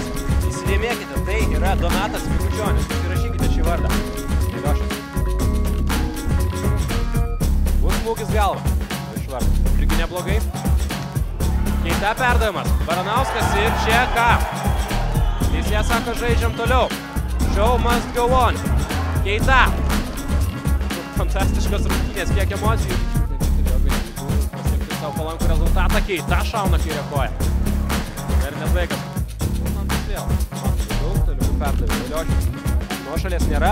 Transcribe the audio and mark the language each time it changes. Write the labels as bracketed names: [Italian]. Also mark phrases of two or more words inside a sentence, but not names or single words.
[Lithuanian] Įsidėmėkite, tai yra Donatas Mikučionis, įrašykite šį vardą. Iliošas. Bus smūgis galva. Iš vardą. Irgi neblogai. Keita perdavimas. Baranauskas ir čia ką? Teisėjas sako, žaidžiam toliau. [English] Show must go on. [Lithuanian] Keita. Fantastiškas rungtynės, kiek emocijų. Pasiekti savo palankų rezultatą. Keita šauna kairę koją. Ir nesveikas. Mantas vėl. Daug toliau perdavė. Iliošis. Nuošalės nėra.